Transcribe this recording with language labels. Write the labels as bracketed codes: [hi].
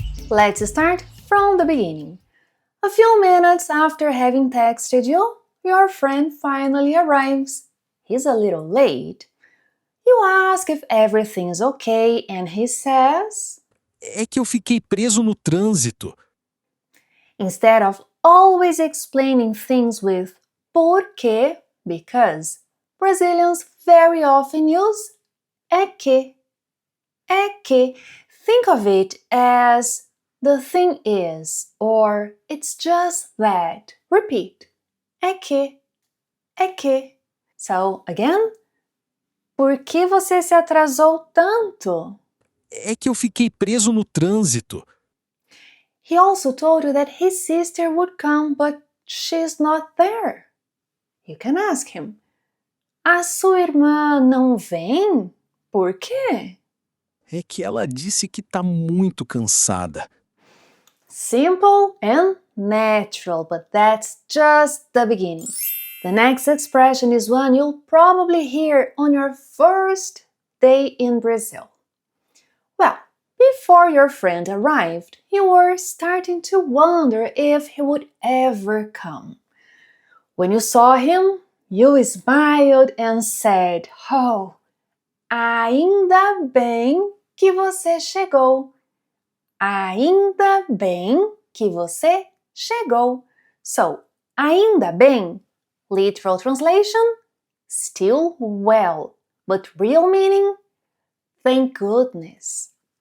[en] Let's start from the beginning. A few minutes after having texted you, your friend finally arrives. He's a little late. You ask if everything's okay and he says, [pt] É que eu fiquei preso no trânsito. [en] instead of always explaining things with porque, because, Brazilians very often use é que. É que. Think of it as the thing is or it's just that. Repeat. [pt] É que. É que. [en] So, again, [pt] por que você se atrasou tanto? É que eu fiquei preso no trânsito. [en] He also told you that his sister would come, but she's not there. You can ask him. [pt] A sua irmã não vem? Por quê? É que ela disse que tá muito cansada. [en] Simple and natural, but that's just the beginning. The next expression is one you'll probably hear on your first day in Brazil. Well, before your friend arrived, you were starting to wonder if he would ever come. When you saw him, you smiled and said, "Oh, [pt] ainda bem que você chegou. Ainda bem que você chegou." [en] So, ainda bem, literal translation, still well, but real meaning, thank goodness.